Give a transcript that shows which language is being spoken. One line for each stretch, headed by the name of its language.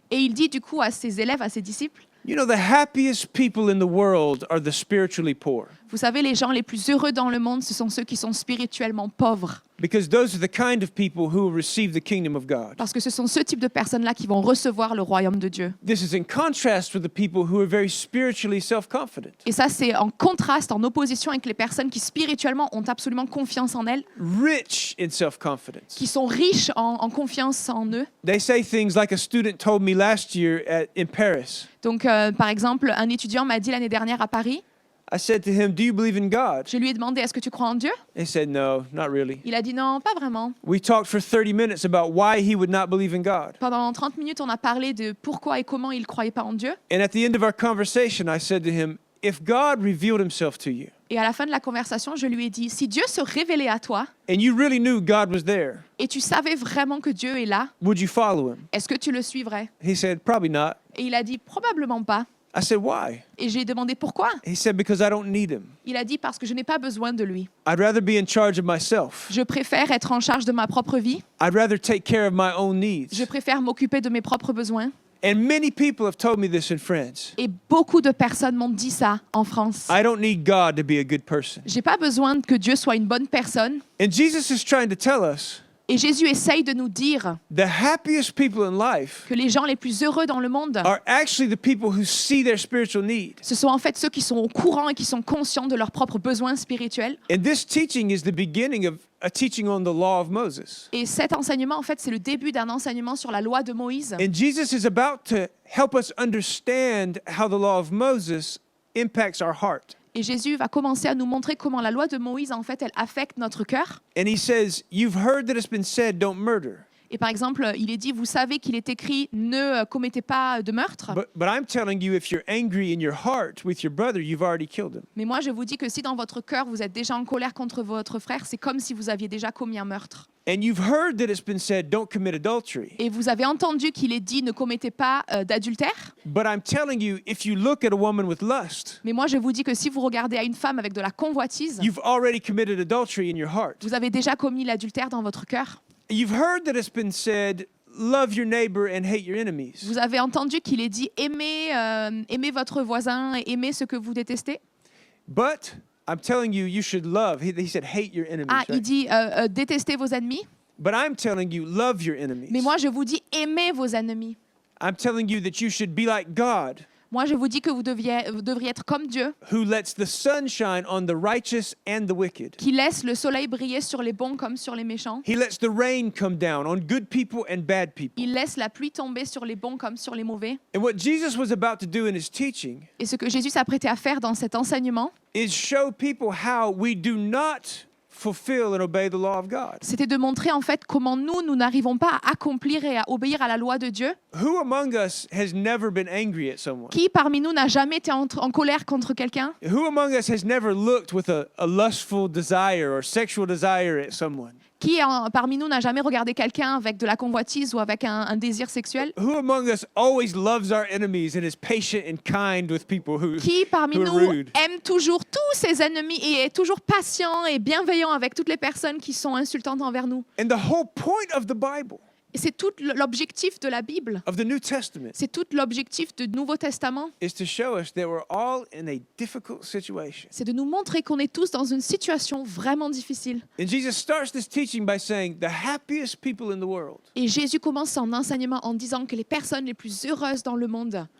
French: Et il dit du coup à ses élèves, à ses disciples,
English: you know, the happiest people in the world are the spiritually poor,
French: vous savez, les gens les plus heureux dans le monde, ce sont ceux qui sont spirituellement pauvres.
English: because those are the kind of people who will receive the kingdom of God.
French: Parce que ce sont ce type de personnes-là qui vont recevoir le royaume de Dieu.
English: This is in contrast with the people who are very spiritually self-confident,
French: Et ça, c'est en contraste, en opposition avec les personnes qui spirituellement ont absolument confiance en elles,
English: rich in self-confidence.
French: qui sont riches en confiance en eux.
English: They say things like a student told me last year in Paris.
French: Donc, par exemple, un étudiant m'a dit l'année dernière à Paris,
English: I said to him, do you believe in God?
French: je lui ai demandé, est-ce que tu crois en Dieu?
English: He said, no, not really.
French: Il a dit non, pas vraiment.
English: We talked for 30 minutes about why he would not believe in God.
French: Pendant 30 minutes, on a parlé de pourquoi et comment il ne croyait pas en Dieu.
English: And at the end of our conversation, I said to him, if God revealed himself to you,
French: Et à la fin de la conversation, je lui ai dit, si Dieu se révélait à toi
English: and you really knew God was there,
French: et tu savais vraiment que Dieu est là,
English: would you follow him?
French: est-ce que tu le suivrais?
English: He said, probably not.
French: Et il a dit, probablement pas.
English: I said, why?
French: Et j'ai demandé pourquoi?
English: He said, because I don't need him.
French: Il a dit, parce que je n'ai pas besoin de lui.
English: I'd rather be in charge of myself.
French: Je préfère être en charge de ma propre vie.
English: I'd rather take care of my own needs.
French: Je préfère m'occuper de mes propres besoins.
English: And many people have told me this in France.
French: Et beaucoup de personnes m'ont dit ça en France.
English: I don't need God to be a good person.
French: J'ai pas besoin que Dieu soit une bonne personne.
English: And Jesus is trying to tell us
French: Et Jésus essaye de nous dire
English: the happiest people in life
French: que les gens les plus heureux dans le monde,
English: are actually the people who see their spiritual need.
French: ce sont en fait ceux qui sont au courant et qui sont conscients de leurs propres besoins spirituels.
English: And this teaching is the beginning of a teaching on the law of Moses.
French: Et cet enseignement, en fait, c'est le début d'un enseignement sur la loi de Moïse.
English: And Jesus is about to help us understand how the law of Moses impacts our heart.
French: Et Jésus va commencer à nous montrer comment la loi de Moïse, en fait, elle affecte notre cœur.
English: And he says, you've heard that it's been said, don't murder.
French: Et par exemple, il est dit, vous savez qu'il est écrit, ne commettez pas de meurtre.
English: But I'm telling you, if you're angry in your heart with your brother, you've already killed him.
French: Mais moi, je vous dis que si dans votre cœur, vous êtes déjà en colère contre votre frère, c'est comme si vous aviez déjà commis un meurtre.
English: And you've heard that it's been said, don't commit adultery.
French: Et vous avez entendu qu'il est dit, ne commettez pas d'adultère.
English: But I'm telling you, if you look at a woman with lust,
French: Mais moi, je vous dis que si vous regardez à une femme avec de la convoitise,
English: you've already committed adultery in your heart.
French: vous avez déjà commis l'adultère dans votre cœur.
English: You've heard that it's been said, love your neighbor and hate your enemies.
French: Vous avez entendu qu'il est dit, aimez votre voisin et aimez ce que vous détestez.
English: But I'm telling you, you should love. He said, hate your enemies.
French: Ah, il
English: Right?
French: dit, détestez vos ennemis.
English: But I'm telling you, love your enemies.
French: Mais moi, je vous dis, aimez vos ennemis.
English: I'm telling you that you should be like God,
French: Moi, je vous dis que vous devriez être comme Dieu,
English: who lets the sun shine on the righteous and the wicked.
French: qui laisse le soleil briller sur les bons comme sur les méchants.
English: He lets the rain come down on good people and bad people.
French: Il laisse la pluie tomber sur les bons comme sur les mauvais.
English: And what Jesus was about to do in his teaching
French: Et ce que Jésus s'apprêtait à faire dans cet enseignement,
English: is show people how we do not fulfill and obey the law of God.
French: c'était de montrer en fait comment nous n'arrivons pas à accomplir et à obéir à la loi de Dieu.
English: Who among us has never been angry at someone?
French: Qui parmi nous n'a jamais été en colère contre quelqu'un?
English: Who among us has never looked with a lustful desire or sexual desire at someone?
French: Qui parmi nous n'a jamais regardé quelqu'un avec de la convoitise ou avec un désir sexuel?
English: Who among us always loves our enemies and is patient and kind with people
French: Qui parmi
English: who are
French: nous
English: rude?
French: aime toujours tous ses ennemis et est toujours patient et bienveillant avec toutes les personnes qui sont insultantes envers nous?
English: And the whole point of the Bible,
French: Et c'est tout l'objectif de la Bible.
English: of the New Testament,
French: C'est tout l'objectif du Nouveau Testament.
English: is to show us that we're all in a difficult situation.
French: C'est de nous montrer qu'on est tous dans une situation vraiment difficile.
English: And Jesus starts this teaching by saying, the happiest people in the world
French: Et Jésus commence son enseignement en disant que les personnes les plus heureuses dans le monde,